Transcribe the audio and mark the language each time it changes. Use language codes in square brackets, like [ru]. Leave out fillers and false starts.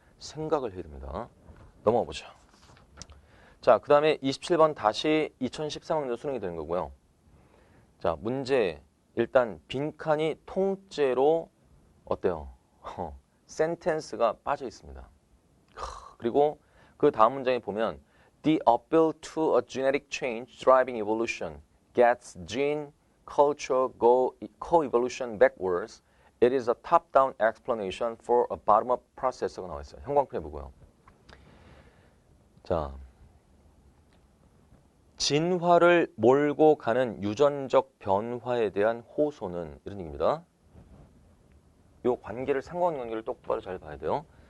[ko] 생각을 해야 됩니다. 넘어가 보죠. 자, 그 다음에 27번 다시 2013학년 수능이 되는 거고요. 자, 문제 일단 빈칸이 통째로 어때요? 센텐스가 빠져 있습니다. 그리고 그 다음 문장에 보면 [en] The appeal to a genetic change driving evolution gets gene culture co-evolution backwards. It is a top-down explanation for a bottom-up process [ko] 가 나와 있어요. 형광펜 해보고요. 자, 진화를 몰고 가는 유전적 변화에 대한 호소는 이런 얘기입니다. 이 관계를 상관관계를 똑바로 잘 봐야 돼요.